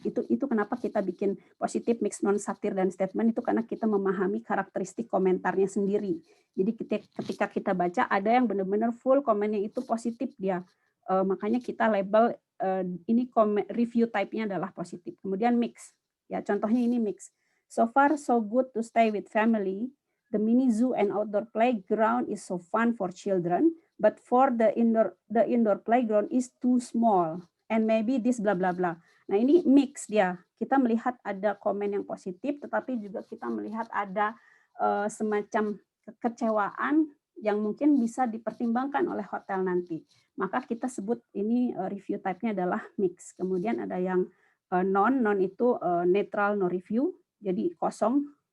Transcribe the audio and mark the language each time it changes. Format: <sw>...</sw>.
<id>Itu kenapa kita bikin positif, mix, non satir dan statement itu karena kita memahami karakteristik komentarnya sendiri. Jadi ketika kita baca ada yang benar-benar full komennya itu positif dia. Makanya kita label ini review type-nya adalah positif. Kemudian mix. Ya, contohnya ini mix.</id> <en>So far so good to stay with family. The mini zoo and outdoor playground is so fun for children, but for the indoor playground is too small and maybe this bla bla bla.</en> <id>Nah, ini mix dia. Kita melihat ada komen yang positif, tetapi juga kita melihat ada semacam kekecewaan yang mungkin bisa dipertimbangkan oleh hotel nanti. Maka kita sebut ini review type-nya adalah mix. Kemudian ada yang non itu netral no review, jadi kosong.</id>